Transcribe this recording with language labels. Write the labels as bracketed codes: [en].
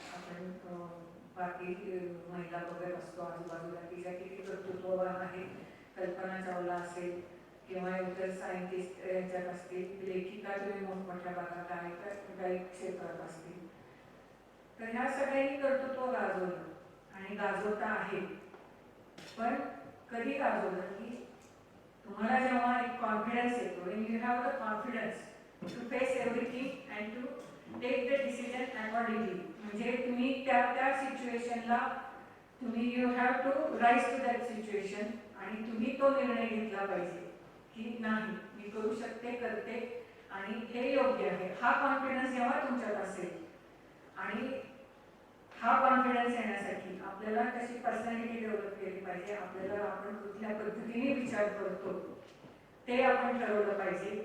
[mr] आपण बाकी महिला बघत असतो आजूबाजूला की ज्या किती कर्तृत्ववान आहेत. कल्पना चावला असेल किंवा इतर सायंटिस्ट याच्यात असतील, लेखिका तुम्ही मोठमोठ्या भागात आहेत, काही क्षेत्रात असतील. तर ह्या सगळ्यांनी कर्तृत्व गाजवलं आणि गाजवता आहे. पण कधी गाजवलं की तुम्हाला जेव्हा एक कॉन्फिडन्स येतो, [en] when you have the confidence to face everything and to take the decision accordingly. [mr] म्हणजे तुम्ही त्या सिच्युएशनला तुम्ही [en] you have to rise to that [mr] situation आणि तुम्ही तो निर्णय घेतला पाहिजे की नाही मी करू शकते, करते आणि हे योग्य आहे. हा कॉन्फिडन्स जेव्हा तुमच्यात असेल आणि हा कॉन्फिडन्स येण्यासाठी आपल्याला कशी पर्सनॅलिटी डेव्हलप केली पाहिजे, आपल्याला आपण कुठल्या पद्धतीने विचार करतो ते आपण ठरवलं पाहिजे.